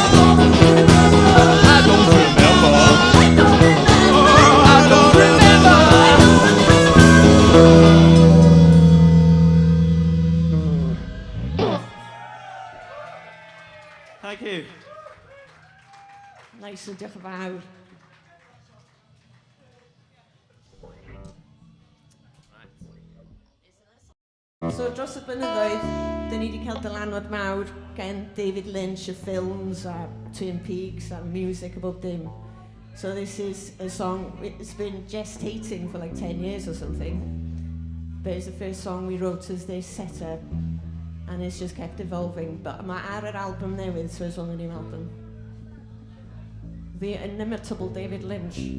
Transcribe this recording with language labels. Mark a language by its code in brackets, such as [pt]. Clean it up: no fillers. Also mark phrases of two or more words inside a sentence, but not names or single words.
[en] I don't remember. I don't remember. Thank you. Nice and [cy] diolch yn fawr. So dros y blynyddoedd, dyn ni wedi cael dylanwad mawr gen David Lynch y ffilms a Twin Peaks a [en] music about Doom. So this is a song, it's been gestating for like 10 years or something. But it's the first song we wrote as this setup. And it's just kept evolving. [cy] But mae ar yr album newydd, [en] so it's on the new album. The Inimitable David Lynch.